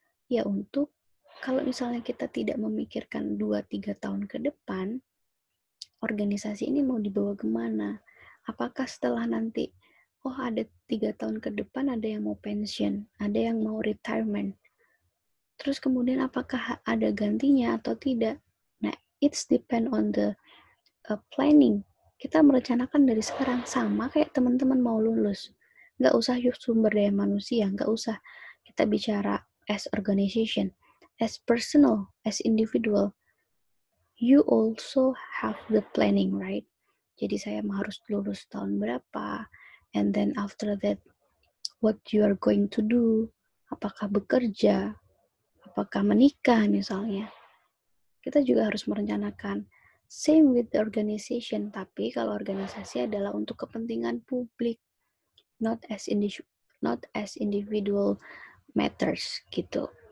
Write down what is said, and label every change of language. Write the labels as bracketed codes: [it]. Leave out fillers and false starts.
[id] Ya untuk kalau misalnya kita tidak memikirkan 2-3 tahun ke depan, organisasi ini mau dibawa kemana? Apakah setelah nanti, ada 3 tahun ke depan ada yang mau pensiun, ada yang mau retirement. Terus kemudian apakah ada gantinya atau tidak? [en] Nah, it's depend on the planning. [id] Kita merencanakan dari sekarang, sama kayak teman-teman mau lulus. Nggak usah sumber daya manusia, nggak usah kita bicara [en] as organization, as personal, as individual. You also have the planning, right? [id] Jadi saya harus lulus tahun berapa, [en] and then after that, what you are going to do, [id] apakah bekerja, apakah menikah misalnya. Kita juga harus merencanakan. [en] Same with the organization, [id] tapi kalau organisasi adalah untuk kepentingan publik, [en] not as individual matters [id] gitu.